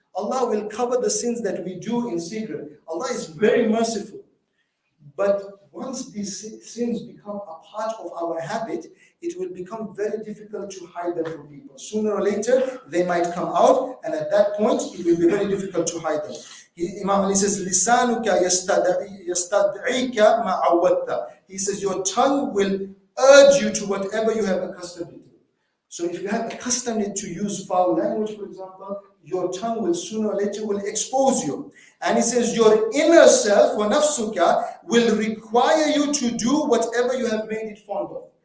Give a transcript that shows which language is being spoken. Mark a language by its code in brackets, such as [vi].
[en] Allah will cover the sins that we do in secret. Allah is very merciful. But once these sins become a part of our habit, it will become very difficult to hide them from people. Sooner or later, they might come out, and at that point, it will be very difficult to hide them. [ar] Imam Ali says, لِسَانُكَ يَسْتَدْعِيكَ مَا عَوَّدْتَ. [en] He says, your tongue will urge you to whatever you have accustomed it to. So if you have accustomed it to use foul language, for example, your tongue will sooner or later will expose you. And he says, your inner self, [ar] وَنَفْسُكَ, [en] will require you to do whatever you have made it fond of.